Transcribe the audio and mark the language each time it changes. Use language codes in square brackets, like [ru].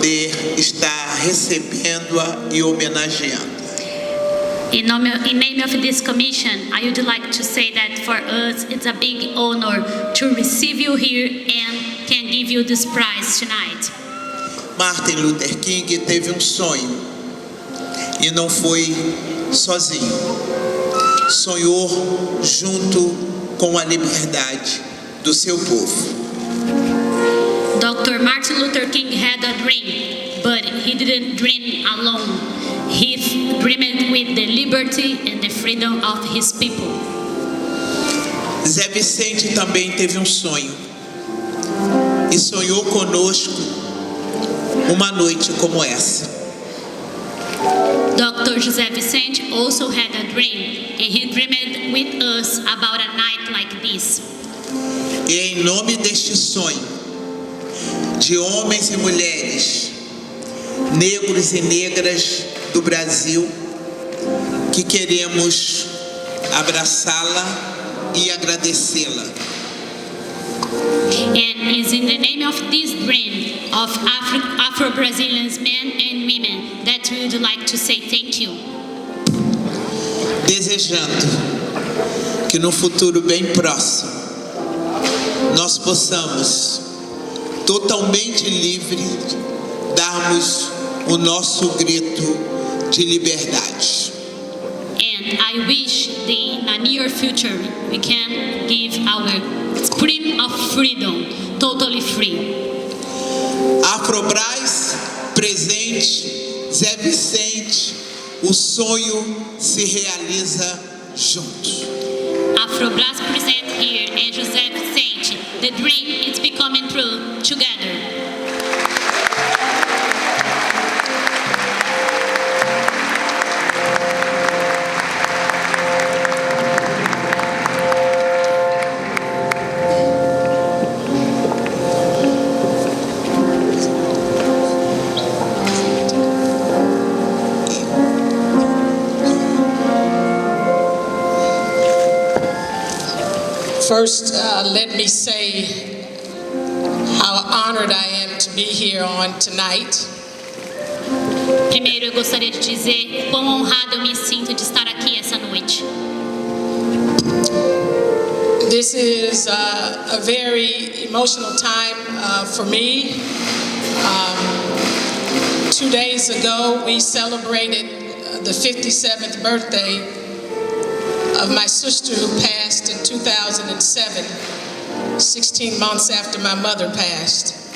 [pt] poder estar recebendo-a e homenageando. [en] In name of this commission, I would like to say that for us it's a big honor to receive you here and can give you this prize tonight. [pt] Martin Luther King teve um sonho e não foi sozinho. Sonhou junto com a liberdade do seu povo. [en] Dr. Martin Luther King had a dream, but he didn't dream alone. He dreamed with the liberty and the freedom of his people. [pt] Zé Vicente também teve um sonho e sonhou conosco uma noite como essa. [en] Dr. José Vicente also had a dream, and he dreamed with us about a night like this. [pt] E em nome deste sonho, de homens e mulheres, negros e negras do Brasil, que queremos abraçá-la e agradecê-la. [en] And it's in the name of this dream of Afro-Brazilians men and women that we would like to say thank you. [pt] Desejando que no futuro bem próximo nós possamos totalmente livre darmos o nosso grito de liberdade. [en] And I wish in a near future we can give our scream of freedom, totally free. [pt] Afrobras presente, Zé Vicente, o sonho se realiza juntos. [en] Afrobras present here and José Vicente, the dream is becoming true together. First, let me say how honored I am to be here on tonight. [pt] Primeiro, eu gostaria de dizer quão honrado eu me sinto de estar aqui essa noite. [en] This is a very emotional time for me. 2 days ago, we celebrated the 57th birthday of my sister who passed in 2007, 16 months after my mother passed.